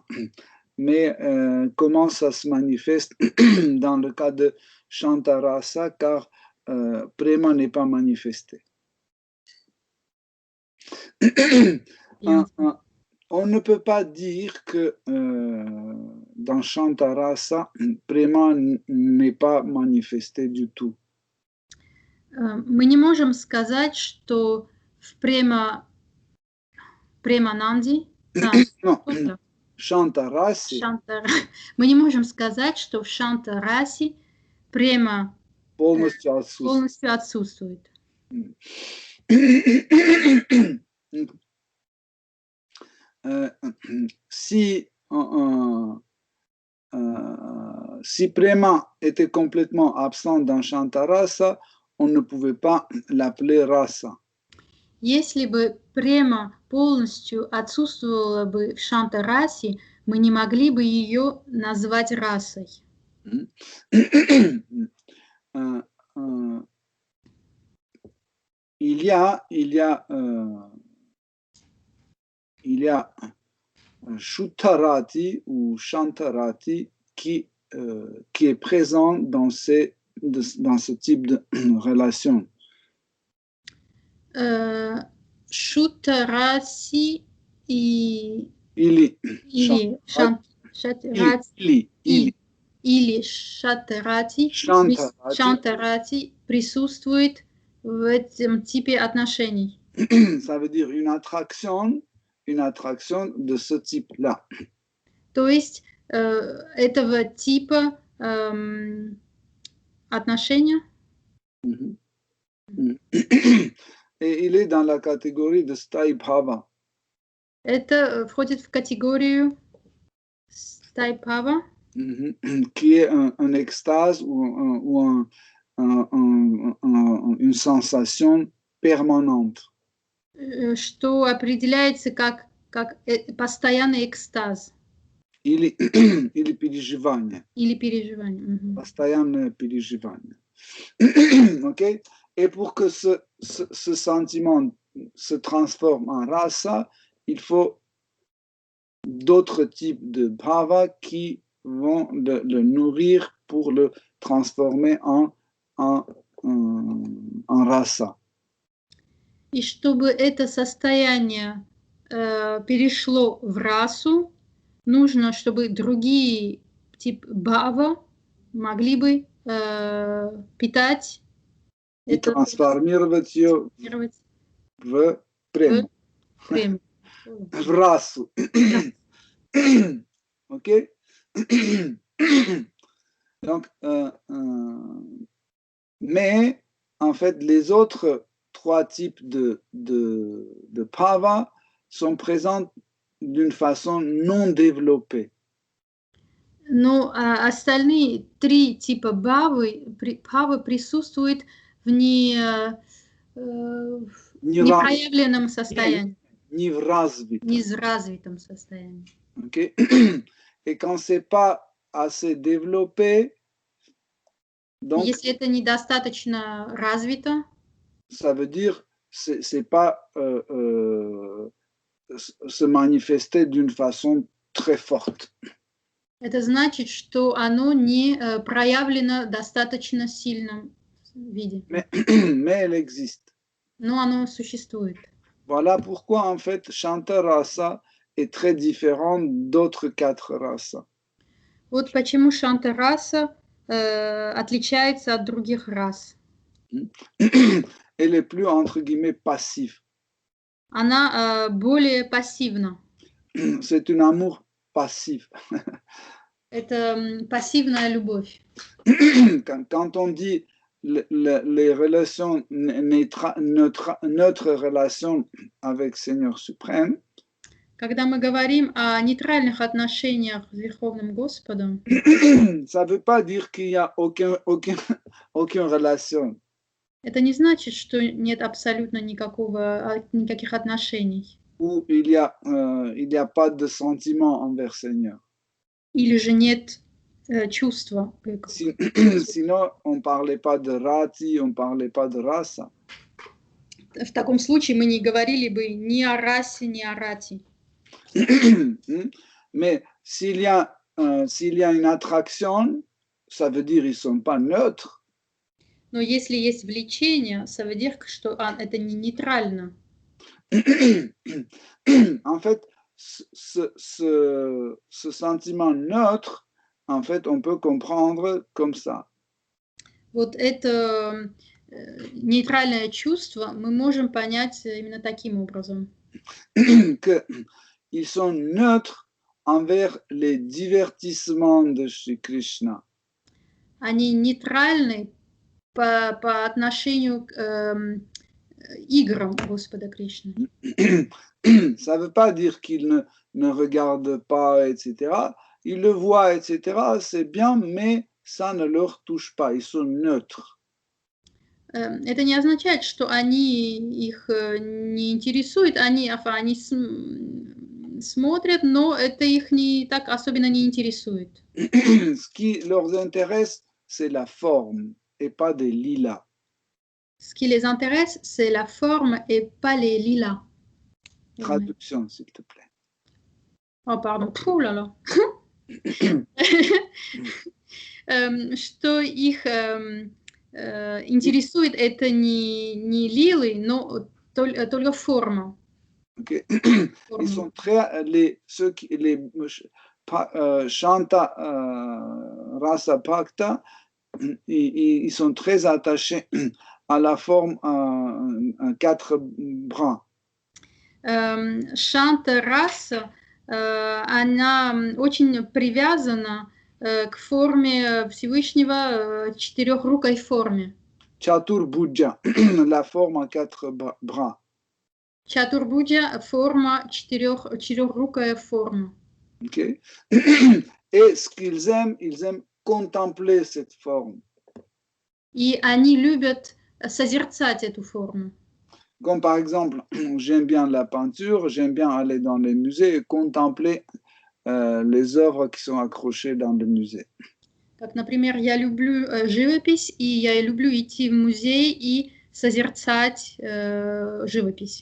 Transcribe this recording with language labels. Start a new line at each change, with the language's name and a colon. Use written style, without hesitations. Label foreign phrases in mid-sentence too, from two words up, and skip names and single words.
French: Mais comment ça se manifeste dans le cas de Shantarasa, car Prema n'est pas manifesté. On ne peut pas dire que dans Shantarasa, Prema n'est pas manifesté du tout.
Russian: Мы не можем сказать, что в Премананде, Шантарасе, мы не можем сказать, что в Шантарасе према полностью отсутствует.
French: Si Prema était complètement absent dans Shantarasa, on ne pouvait pas l'appeler rasa.
Russian: Если бы према полностью отсутствовала бы в Шантарасе, мы не могли бы ее назвать расой.
French: Il y a Shutarati ou Shantarati qui est présent dans ce type de relation.
Russian: Шутараси или Шантарати присутствует в этом типе отношений.
French: Ça veut dire une attraction de ce type-là.
Russian: То есть этого типа отношения.
French: Et il est dans la catégorie de Sthai Bhava.
Russian: Это входит в категорию Sthai Bhava.
French: Qui est un extase ou une sensation permanente.
Russian: Что определяется как постоянный экстаз. Или переживание. Постоянное переживание. Ok?
French: Et pour que ce sentiment se transforme en rasa, il faut d'autres types de bhava qui vont le nourrir pour le transformer en rasa.
Russian: И чтобы это состояние перешло в расу, нужно, чтобы другие типы бхава могли бы питать и трансформировать ее в прему, в расу. Ok?
French: Donc, mais en fait, les autres trois types de bhava sont présents d'une façon non développée.
Russian: Но остальные три типа бхавы присутствуют в непроявленном состоянии. не в развитом. неразвитом состоянии. Okay?
French: Et quand c'est pas assez développé, donc
Russian: Если это недостаточно развито,
French: ça veut dire c'est pas se manifester d'une façon très forte.
Russian: это значит, что оно не проявлено в достаточно сильном виде.
French: Mais elle existe.
Russian: Но оно существует.
French: Voilà pourquoi en fait Shanta Rasa est très différent d'autres 4 races.
Russian: Вот почему шанта-раса отличается от других рас.
French: Elle est plus entre guillemets passive.
Russian: Она более пассивна.
French: C'est un amour passif.
Russian: Это пассивная любовь.
French: Quand on dit les relations, notre relation avec Seigneur suprême,
Russian: Когда мы говорим о нейтральных отношениях с Верховным Господом,
French: ça ne veut pas dire qu'il n'y a aucune relation.
Russian: это не значит, что нет абсолютно никаких отношений.
French: Ou il y a pas de sentiment envers Seigneur.
Russian: Или же нет чувства.
French: Sinon, on ne parlait pas de rati, on ne parlait pas de rasa.
Russian: В таком случае мы не говорили бы ни о расе, ни о рати.
French: Mais s'il y a une attraction, ça veut dire qu'ils ne sont pas neutres.
Russian: Но если есть влечение,
French: ça veut dire,
Russian: что это не нейтрально.
French: En fait, ce sentiment neutre, en fait, on peut comprendre comme ça.
Russian: Вот это нейтральное чувство мы можем понять именно таким образом.
French: Qu'ils sont neutres envers les divertissements de Shri Krishna.
Russian: Они нейтральны по отношению к играм Господа Кришны.
French: Ça ne veut pas dire qu'ils ne regardent pas, etc. Ils le voient, etc. C'est bien, mais ça ne leur touche pas. Ils sont neutres.
Russian: Это не означает, что они их не интересует, они смотрят, но это их не так особенно не интересует.
French: Ce qui leur intéresse, c'est la forme et pas des lilas. Ce qui les intéresse, c'est la forme et pas les lilas. Traduction, s'il te plaît. Oh, pardon. Ouh là là.
Russian: Что их интересует, это не лилы, но только форма. Okay.
French: Ils sont très Shanta Rasa Bhakta, ils sont très attachés à la forme en 4 bras.
Russian: Шанта раса, она очень привязана к форме Всевышнего, четырехрукой форме.
French: Chaturbhuja, la forme en 4 bras.
Russian: Чатурбуджа, форма четырехрукая форма. Okay.
French: Et ce qu'ils aiment contempler cette forme.
Russian: И они любят созерцать эту форму.
French: Comme par exemple, j'aime bien la peinture, j'aime bien aller dans les musées et contempler les œuvres qui sont accrochées dans le musée.
Russian: Как, например, я люблю живопись, и я люблю идти в музей и созерцать живопись.